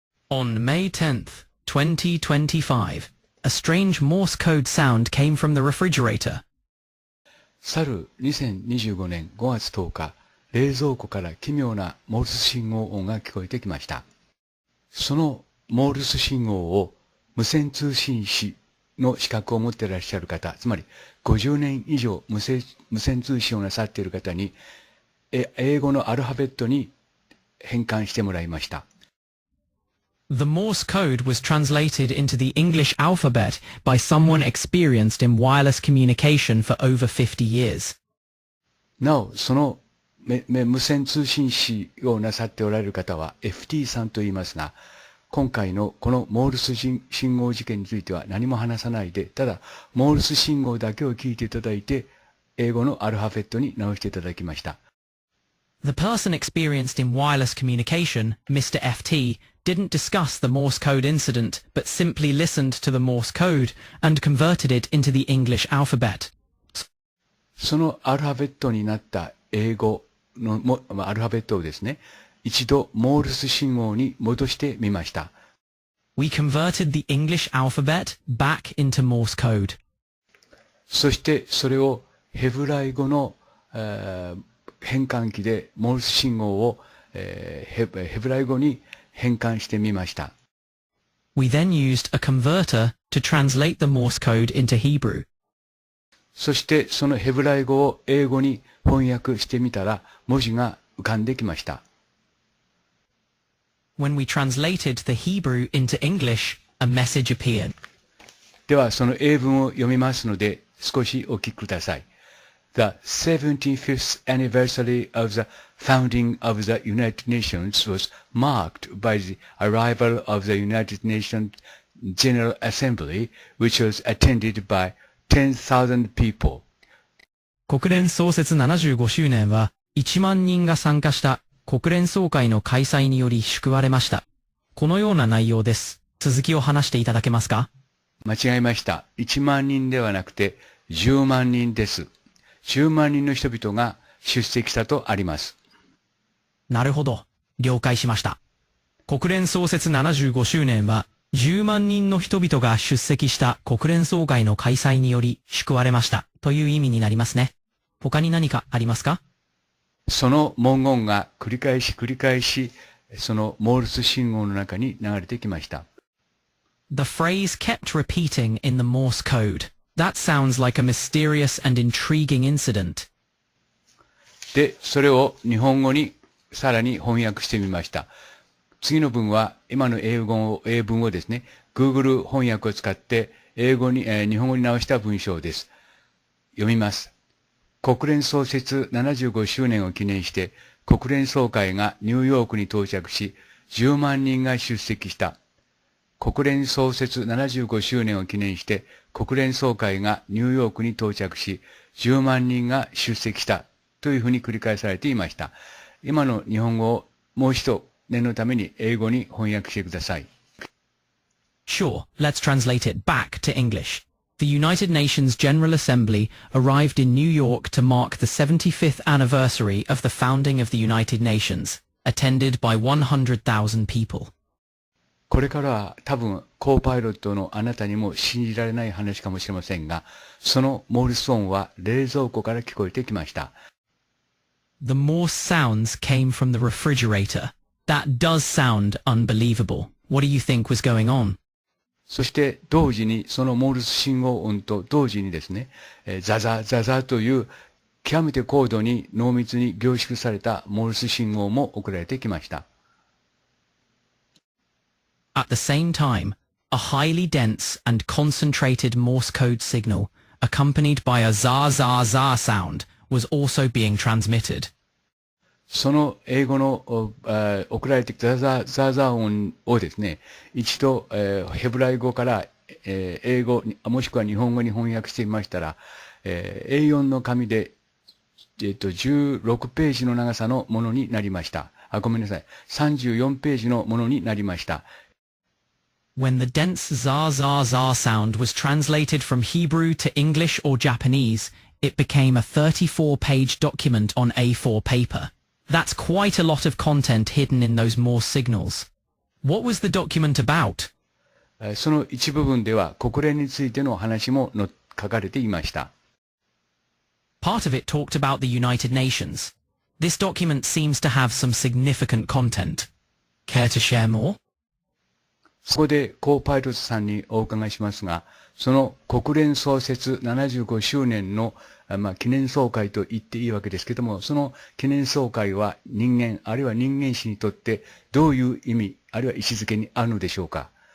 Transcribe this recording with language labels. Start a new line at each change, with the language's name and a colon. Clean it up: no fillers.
English: On May 10th, 2025, a strange Morse code sound came from the refrigerator.
Japanese: 去る2025年5月10日、冷蔵庫から奇妙なモールス信号音が聞こえてきました。そのモールス信号を無線通信士の資格を持っていらっしゃる方、つまり50年以上無線通信をなさっている方に、英語のアルファベットに変換してもらいました。
English: The Morse code was translated into the English alphabet by someone experienced in wireless communication for over 50 years.
Japanese: なお、その無線通信士をなさっておられる方は FT さんと言いますが、今回のこのモールス信号事件については何も話さないで、ただモールス信号だけを聞いていただいて、英語のアルファベットに直していただきました。
English: The person experienced in wireless communication, Mr. FT, didn't discuss the Morse code incident, but simply listened to the Morse code and converted it into the English alphabet.
Japanese: そのアルファベットになった英語のアルファベットをですね、一度モールス信号に戻してみました。
English: We converted the English alphabet back into Morse code.
Japanese: そしてそれをヘブライ語の、変換器でモールス信号を、ヘブライ語に変換してみました。
English: We then used a converter to translate the Morse code into Hebrew.
Japanese: そしてそのヘブライ語を英語に翻訳してみたら文字が浮かんできました。
English: When we translated the Hebrew into English, a message appeared.
Japanese: ではその英文を読みますので少しお聞きください。
English: The 75th anniversary of the founding of the United Nations was marked by the arrival of the United Nations General Assembly, which was attended by 10,000 people.
Japanese: 国連創設75周年は1万人が参加した国連総会の開催により祝われました。このような内容です。続きを話していただけますか？間違えました。 1万人ではなくて10万人です。10万人の人々が出席したとあります。なるほど。了解しました。国連創設75周年は10万人の人々が出席した国連総会の開催により祝われましたという意味になりますね。他に何かありますか？その文言が繰り返しそのモールス信号の中に流れてきました。
English: The phrase kept repeating in the Morse code. That sounds like a mysterious and intriguing incident.
Japanese: で、それを日本語にさらに翻訳してみました。次の文は今の英文をですね、Google 翻訳を使って日本語に直した文章です。読みます。国連創設75周年を記念して、国連総会がニューヨークに到着し、10万人が出席した。国連創設75周年を記念して、国連総会がニューヨークに到着し、10万人が出席した。というふうに繰り返されていました。今の日本語をもう一度念のために英語に翻訳してください。
English: Sure, let's translate it back to English. The United Nations General Assembly arrived in New York to mark the 75th anniversary of the founding of the United Nations, attended by 100,000 people.
Japanese: これからは多分コーパイロットのあなたにも信じられない話かもしれませんが、そのモールス音は冷蔵庫から聞こえてきました。
English: The Morse sounds came from the refrigerator. That does sound unbelievable. What do you think was going on?
Japanese: そして同時にそのモールス信号音と同時にですね、ザザザザという極めて高度に濃密に凝縮されたモールス信号も送られてきました。
English: At the same time, a highly dense and concentrated Morse code signal, accompanied by a za-za-za sound, was also being transmitted.
Japanese: その英語の送られてきたザーザー音をですね、一度、ヘブライ語から英語もしくは日本語に翻訳してみましたら、A4 の紙で、16ページの長さのものになりました。ごめんなさい。 34ページのものになりました。
English: When the dense za-za-za sound was translated from Hebrew to English or Japanese, it became a 34-page document on A4 paper. That's quite a lot of content hidden in those Morse signals. What was the document about?
Japanese: その一部分では国連についての話も書かれていました。
English: Part of it talked about the United Nations. This document seems to have some significant content. Care to share more?
Japanese: そこでコーパイロットさんにお伺いしますが、その国連創設75周年の記念総会と言っていいわけですけども、その記念総会は人間、あるいは人間史にとってどういう意味、あるいは位置づけにあるのでしょうか。